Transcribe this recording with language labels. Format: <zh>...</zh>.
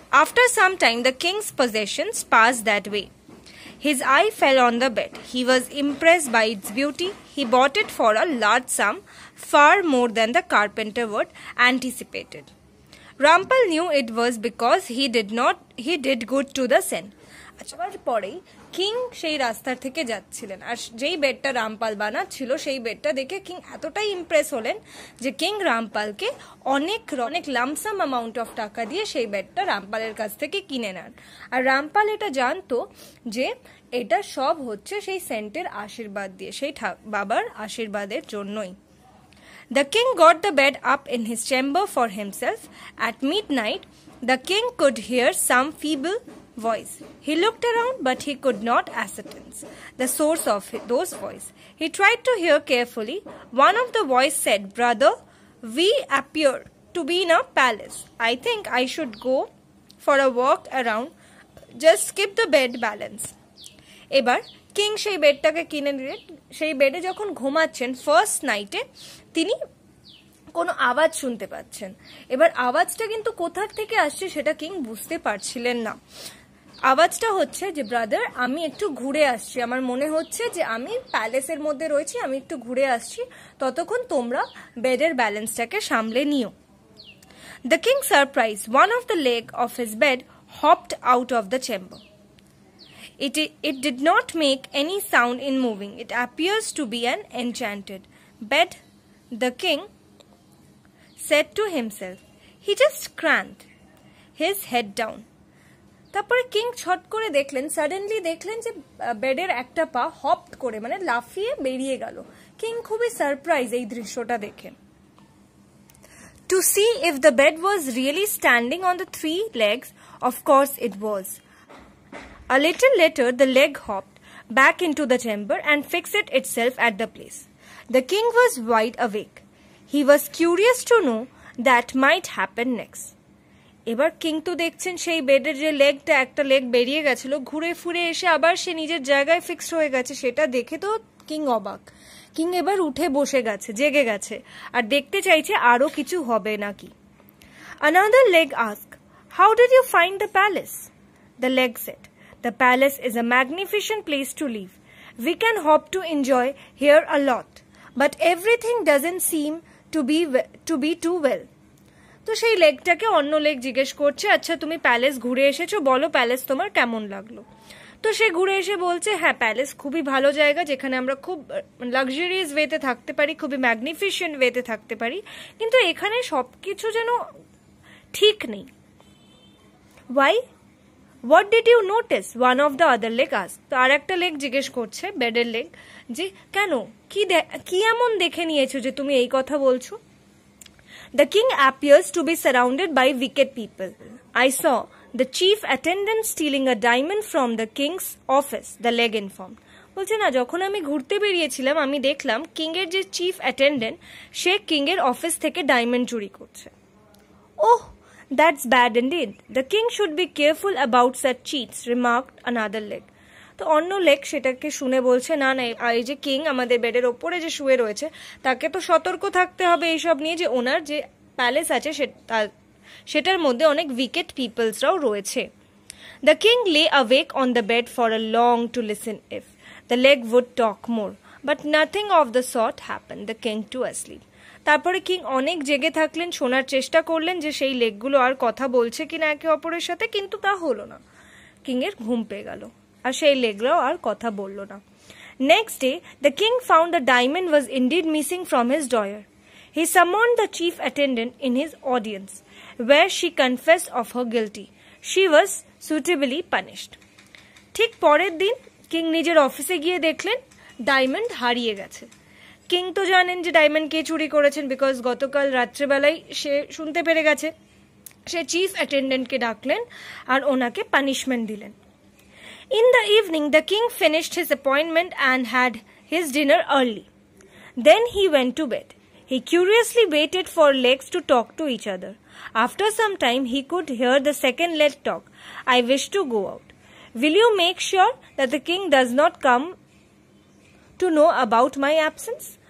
<en>After some time the king's possessions pass that way. His eye fell on the bed. He was impressed by its beauty. He bought it for a large sum, far more than the carpenter would anticipated. Rampal knew it was because he did good to the saint.</en> <bn>আচ্ছা, পরেই king সেই রাস্তার থেকে যাচ্ছিলেন, আর যেই বেডটা রামপাল বানাচ্ছিল সেই বেডটা দেখে কিং এতটাই ইমপ্রেস হলেন যে কিং রামপালকে অনেক লামসাম অ্যামাউন্ট অফ টাকা দিয়ে সেই বেডটা রামপালের কাছ থেকে কিনে নেন। আর রামপাল এটা জানতো যে এটা সব হচ্ছে সেই সেন্টের আশীর্বাদ দিয়ে, সেই বাবার আশীর্বাদের জন্যই।</bn> <en>The king got the bed up in his chamber for himself. At midnight, the king could hear some feeble voice. He looked around, but he could not ascertain the source of those voices. He tried to hear carefully. One of the voices said, "Brother, we appear to be in a palace. I think I should go for a walk around. Just skip the bed balance."</en> <bn>এবার king সেই বেডটাকে কিনে নিলেন। সেই বেডে যখন ঘুমাচ্ছেন first নাইটে তিনি কোনো আওয়াজ শুনতে পাচ্ছেন। এবার আওয়াজটা কিন্তু কোথার থেকে আসছে সেটা কিং বুঝতে পারছিলেন না। আওয়াজটা হচ্ছে যে ব্রাদার, আমি একটু ঘুরে আসছি, আমার মনে হচ্ছে যে আমি প্যালেসের মধ্যে রয়েছি, আমি একটু ঘুরে আসছি, ততক্ষণ তোমরা বেডের ব্যালেন্সটাকে সামলে নিও।</bn> <en>The king, surprised, one of the leg of his bed hopped out of the chamber. It did not make any sound in moving. It appears to be an enchanted bed, the king said to himself. He just craned his head down.</en> <bn>তারপরে king ছট করে দেখলেন, suddenly দেখলেন যে বেডের একটা পা hop করে মানে লাফিয়ে বেরিয়ে গেল। কিং খুবই সারপ্রাইজ এই দৃশ্যটা দেখে।</bn> <en>To see if the bed was really standing on the three legs, of course it was. A little later, the leg hopped back into the chamber and fixed itself at the place. The king was wide awake. He was curious to know that might happen next.</en> <bn>এবার king তো দেখছেন সেই বেডের যে লেগটা, একটা leg বেরিয়ে গেছিল, ঘুরে ফুরে এসে আবার সে নিজের জায়গায় ফিক্সড হয়ে গেছে। সেটা দেখে তো কিং অবাক। কিং এবার উঠে বসে গেছে, জেগে গেছে, আর দেখতে চাইছে আরো কিছু হবে নাকি।</bn> <en>Another leg asked, "How did you find the palace?" The leg said, "The palace is a magnificent place to live. We can hope to enjoy here a lot, but everything doesn't seem to be too well."</en> <bn>তো সেই লেগটাকে অন্য leg জিজ্ঞেস করছে, আচ্ছা তুমি palace ঘুরে এসেছো, বলো প্যালেস তোমার কেমন লাগলো। তো সে ঘুরে এসে বলছে, হ্যাঁ প্যালেস খুবই ভালো জায়গা, যেখানে আমরা খুব লাক্সারিয়াস ওয়েতে থাকতে পারি, খুবই ম্যাগনিফিসেন্ট ওয়েতে থাকতে পারি, কিন্তু এখানে সবকিছু যেন ঠিক নেই।</bn> <en>Why? What did you notice? One of the other leg asked.</en> <bn>তো আর একটা লেগ জিজ্ঞেস করছে, বেডের লেগ, যে কেন, কি এমন দেখে নিয়েছো যে তুমি এই কথা বলছো?</bn> <en>The king appears to be surrounded by wicked people. I saw the chief attendant stealing a diamond from the king's office, the leg informed.</en> <bn>বলছে না, যখন আমি ঘুরতে বেরিয়েছিলাম আমি দেখলাম কিং এর যে চিফ অ্যাটেন্ডেন্ট সে কিং এর অফিস থেকে ডায়মন্ড চুরি করছে।</bn> <en>Oh, that's bad indeed. The king should be careful about such cheats, remarked another leg.</en> <bn>তো অন্য লেগ সেটাকে শুনে বলছে, না না, এই যে কিং আমাদের বেডের ওপরে যে শুয়ে রয়েছে তাকে তো সতর্ক থাকতে হবে এইসব নিয়ে, যে ওনার যে প্যালেস আছে সেটার মধ্যে অনেক উইকেট পিপলসরাও রয়েছে।</bn> <en>The king lay awake on the bed for a long to listen if the leg would talk more, but nothing of the sort happened. The king too asleep.</en> <bn>তারপরে কিং অনেক জেগে থাকলেন, শোনার চেষ্টা করলেন যে সেই লেগগুলো আর কথা বলছে কিনা একে অপরের সাথে, কিন্তু তা হলো না। কিং এর ঘুম পেয়ে গেল, আর সেই লেগরাও আর কথা বলল না।</bn> <en>Next day, the king found the diamond was indeed missing from his drawer. He summoned the chief attendant in his audience, where she confessed of her guilty. She was suitably punished.</en> <bn>ঠিক পরের দিন king নিজের অফিসে গিয়ে দেখলেন diamond হারিয়ে গেছে। King তো জানেন যে ডায়মন্ড কে চুরি করেছেন, বিকজ গতকাল রাত্রেবেলায় সে শুনতে পেরে গেছে। সে চিফ অ্যাটেন্ডেন্টকে ডাকলেন আর ওনাকে পানিশমেন্ট দিলেন।</bn> <en>In the evening, the king finished his appointment and had his dinner early. Then he went to bed. He curiously waited for legs to talk to each other. After some time, he could hear the second leg talk. "I wish to go out. Will you make sure that the king does not come to know about my absence?"</en>